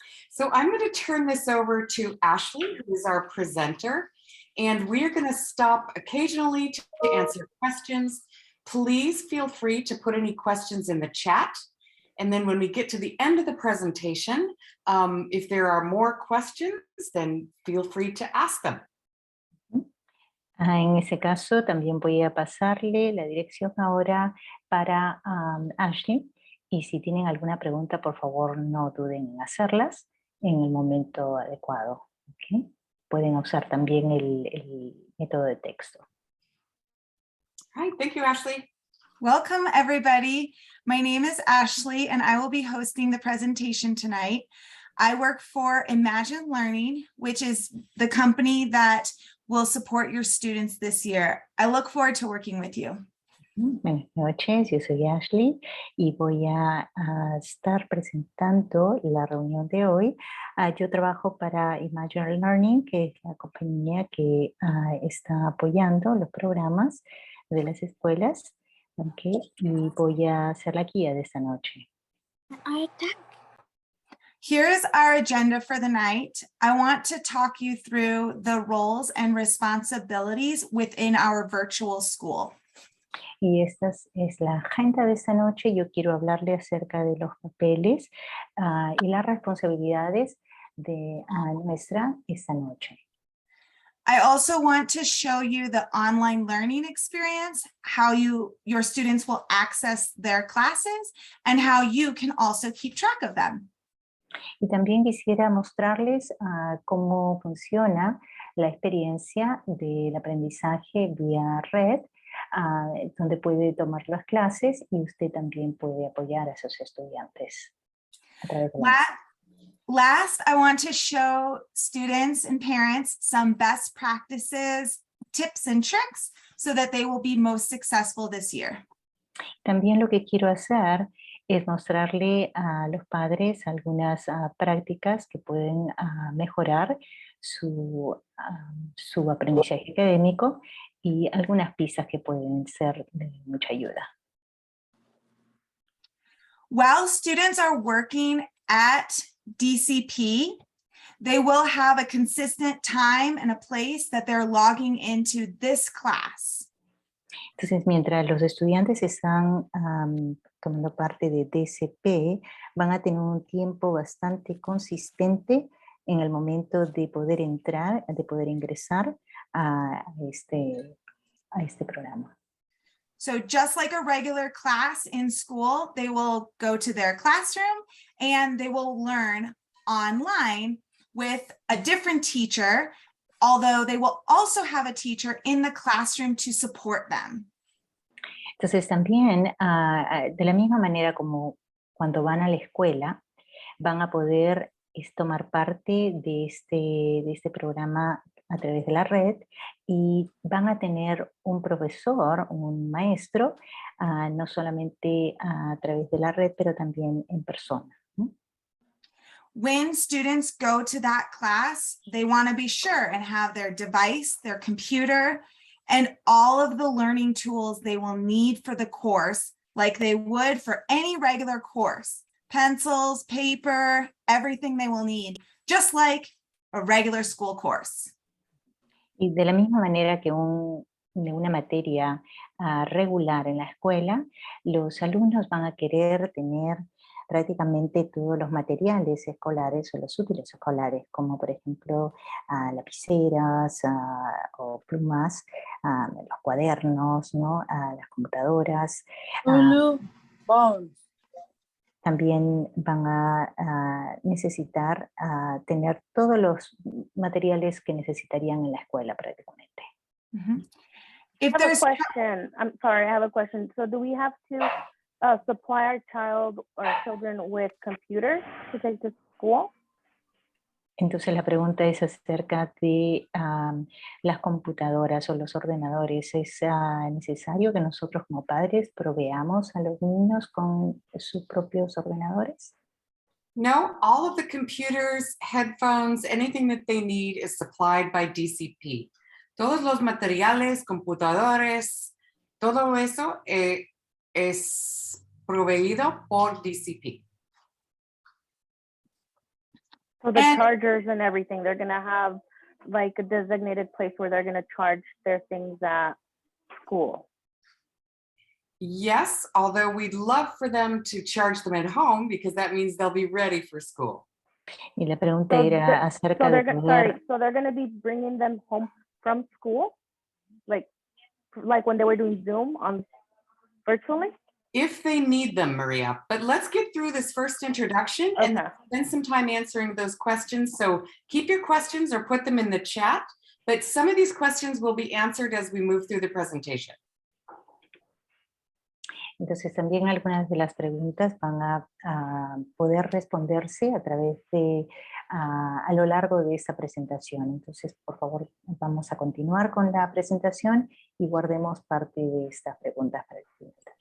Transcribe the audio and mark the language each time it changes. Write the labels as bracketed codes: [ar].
[en] So I'm going to turn this over to Ashley, who is our presenter, and we're going to stop occasionally to answer questions. Please feel free to put any questions in the chat. And then when we get to the end of the presentation, if there are more questions, then feel free to ask them. [es] En ese caso, también voy a pasarle la dirección ahora para Ashley. Y si tienen alguna pregunta, por favor, no duden en hacerlas en el momento adecuado. ¿Okay? Pueden usar también el método de texto. [en] Hi, thank you, Ashley. Welcome, everybody. My name is Ashley, and I will be hosting the presentation tonight. I work for Imagine Learning, which is the company that will support your students this year. I look forward to working with you. [es] Buenas noches, yo soy Ashley y voy a estar presentando la reunión de hoy. Yo trabajo para Imagine Learning, que es la compañía que está apoyando los programas de las escuelas. Okay, y voy a ser la guía de esta noche. [en] Here's our agenda for the night. I want to talk you through the roles and responsibilities within our virtual school. [es] Y esta es la agenda de esta noche. Yo quiero hablarle acerca de los papeles y las responsabilidades de nuestra esta noche. [en] I also want to show you the online learning experience, how your students will access their classes, and how you can also keep track of them. [es] Y también quisiera mostrarles cómo funciona la experiencia del aprendizaje vía red, donde puede tomar las clases y usted también puede apoyar a esos estudiantes a través de [en] Last, I want to show students and parents some best practices, tips and tricks so that they will be most successful this year. [es] También lo que quiero hacer es mostrarle a los padres algunas prácticas que pueden mejorar su aprendizaje académico y algunas pistas que pueden ser de mucha ayuda. [en] While students are working at DCP, they will have a consistent time and a place that they're logging into this class. [es] Entonces, mientras los estudiantes están tomando parte de DCP, van a tener un tiempo bastante consistente en el momento de poder entrar, de poder ingresar a este programa. [en] So just like a regular class in school, they will go to their classroom and they will learn online with a different teacher, although they will also have a teacher in the classroom to support them. [es] Entonces también, de la misma manera como cuando van a la escuela, van a poder tomar parte de este programa a través de la red y van a tener un profesor, un maestro, no solamente a través de la red, pero también en persona. [en] when students go to that class, they want to be sure and have their device, their computer, and all of the learning tools they will need for the course, like they would for any regular course. Pencils, paper, everything they will need, just like a regular school course. [es] Y de la misma manera que de una materia regular en la escuela, los alumnos van a querer tener prácticamente todos los materiales escolares o los útiles escolares, como por ejemplo lapiceras o plumas, los cuadernos, ¿no? Las computadoras. También van a necesitar tener todos los materiales que necesitarían en la escuela prácticamente. [en] If I have a there's question. I'm sorry, I have a question. So do we have to supply our child or children with computers to take to school? [es] Entonces la pregunta es acerca de las computadoras o los ordenadores. ¿Es necesario que nosotros como padres proveamos a los niños con sus propios ordenadores? [en] No, all of the computers, headphones, anything that they need is supplied by DCP. [es] Todos los materiales, computadores, todo eso es proveído por DCP. [en] So the And- chargers and everything, they're gonna have like a designated place where they're gonna charge their things at school. Yes, although we'd love for them to charge them at home because that means they'll be ready for school. [es] Y la pregunta [en] So [es] era acerca [en] So [es] de [en] they're [es] poder... [en] so they're gonna be bringing them home from school, like when they were doing Zoom on virtually. If they need them, Maria. But let's get through this first introduction and Okay. spend some time answering those questions. So keep your questions or put them in the chat. But some of these questions will be answered as we move through the presentation. [es] Entonces también algunas de las preguntas van a poder responderse a través de, a lo largo de esta presentación. Entonces, por favor, vamos a continuar con la presentación y guardemos parte de estas preguntas para el final.